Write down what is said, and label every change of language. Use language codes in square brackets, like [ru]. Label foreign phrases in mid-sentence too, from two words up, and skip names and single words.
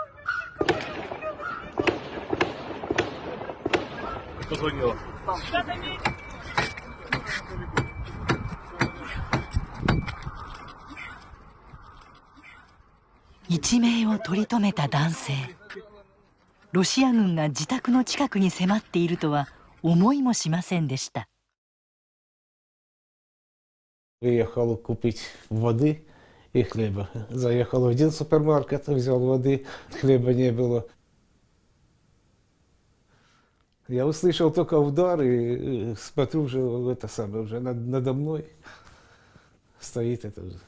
[ja] 一命を取り留めた男性。ロシア軍が自宅の近くに迫っているとは思いもしませんでした。 [ru] Приехал купить воды и хлеба. Заехал в один супермаркет, взял воды, хлеба не было. Я услышал только удар и смотрю, уже это самое, уже надо мной стоит это.